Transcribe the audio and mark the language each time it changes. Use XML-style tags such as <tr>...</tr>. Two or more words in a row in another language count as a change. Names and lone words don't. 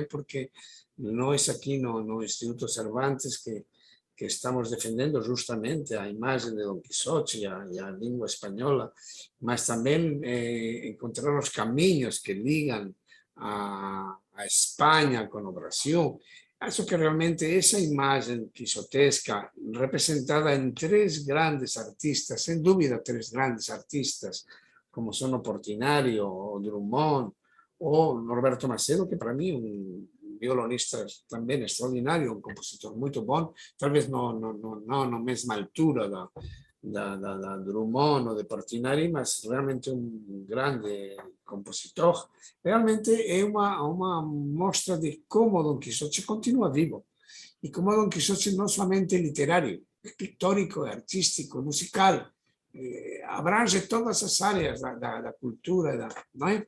<pt>Porque nós aqui no Instituto Cervantes que estamos defendendo justamente a imagem de Don Quixote e a língua espanhola, mas também encontrar os caminhos que ligam a Espanha com o Brasil. Acho que realmente</pt> <gl>esa imagen quixotesca representada en tres grandes artistas, sen dúbida tres grandes artistas, como son o Portinari, o Drummond, o Norberto Macedo, que para mí un violonista tamén extraordinario, un compositor moito bon, tal vez na mesma altura da Drummond o de Portinari, mas realmente un grande compositor.</gl> <pt>Realmente é uma mostra de como Don Quixote continua vivo e como Don Quixote não somente é literário, é pictórico, é artístico, é musical, abrange todas as áreas da cultura, não é?</pt>